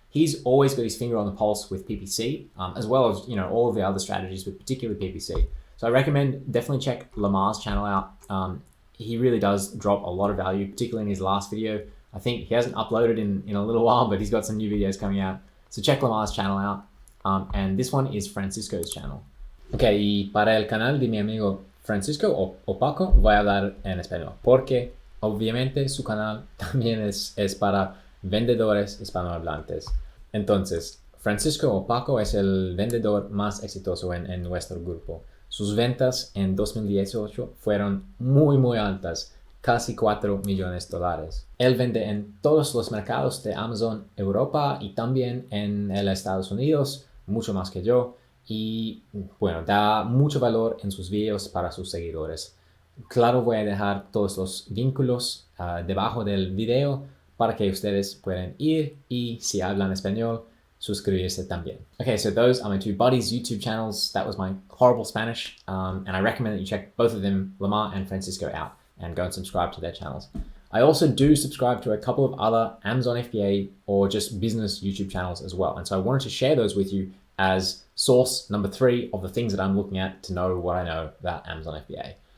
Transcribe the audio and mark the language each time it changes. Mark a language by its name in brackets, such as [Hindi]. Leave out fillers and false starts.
[English] he's always got his finger on the pulse with PPC, as well as, you know, all of the other strategies, but particularly PPC. So I recommend definitely check Lamar's channel out. He really does drop a lot of value, particularly in his last video. I think he hasn't uploaded in a little while, but he's got some new videos coming out. So check Lamar's channel out. And this one is Francisco's channel. [Spanish] Ok, y para el canal de mi amigo Francisco o Paco voy a hablar en español, porque obviamente su canal también es para vendedores hispanohablantes. Entonces, Francisco o Paco es el vendedor más exitoso en nuestro grupo. Sus ventas en 2018 fueron muy altas, casi $4 millones. Él vende en todos los mercados de Amazon Europa y también en el Estados Unidos, mucho más que yo, y bueno, da mucho valor en sus videos para sus seguidores. Claro, voy a dejar todos los vínculos debajo del video para que ustedes puedan ir y si hablan español, suscribirse también. [English] Okay, so those are my two buddies' YouTube channels. That was my horrible Spanish, and I recommend that you check both of them, Lamar and Francisco, out and go and subscribe to their channels. I also do subscribe to a couple of other Amazon FBA or just business YouTube channels as well. And so I wanted to share those with you as source number 3 of the things that I'm looking at to know what I know about Amazon FBA.